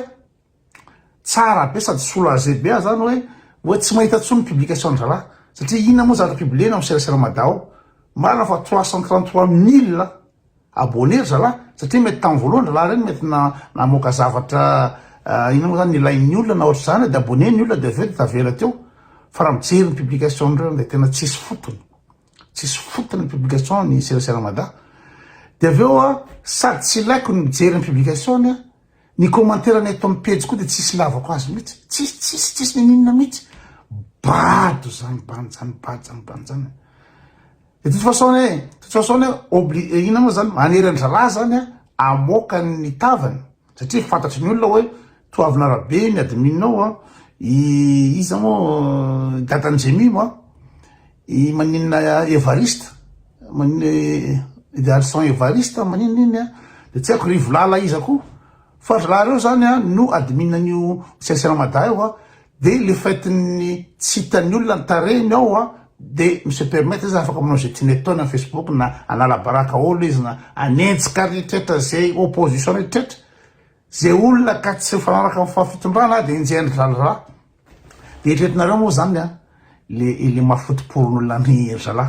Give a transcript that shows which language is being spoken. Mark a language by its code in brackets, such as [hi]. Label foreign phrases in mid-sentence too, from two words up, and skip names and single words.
[mg] tsara be sady soulager be zany hoe tsy mahita tsony publication zalahy satria ina moa zavatra publiena amin'ny serasera mada ao marina fa 333 000 abonné zalahy satria mety tamin'ny voalohany zalahy reny mety namoaka zavatra ina moa zany ilain'ny olona na ohatra zany de abonné ny olona de aveo de tavela teo fa raha mijery ny publication reo de tena tsisy fotony ny publication ny serasera mada de aveo sady tsy laiko ny mijery ny publication ny commentaire ny eto amin'ny page koa de tsisy lavako azy mihitsy tsisy ninina mihitsy bado zany zany [fr] de toute façon [mg] ina moa zany manery ny zalahy zany amoaka ny tavany satria fantatry ny olona hoe toavina rabe ny adminao iza moa dadanjemi moa maninona evariste maninona idéalson evariste maninina de tsy haiko rivolala iza koa fa rahareo zany no adminan'io serasera mada io de [fr] le fait [mg] ny tsy hitan'ny olona ny tarehiny ao de [fr] mise permettre [mg] za afaka manao zay tiany ataony amin'ny Facebook na anala baraka olo izy na anenjika rehetrrehetra zay opposition rehetrrehetra zay olona ka tsy fanaraka amin'ny fahafitondrana de injehany zalahy de eritreretinareo moa zany le mafotoporin'olona ny zalahy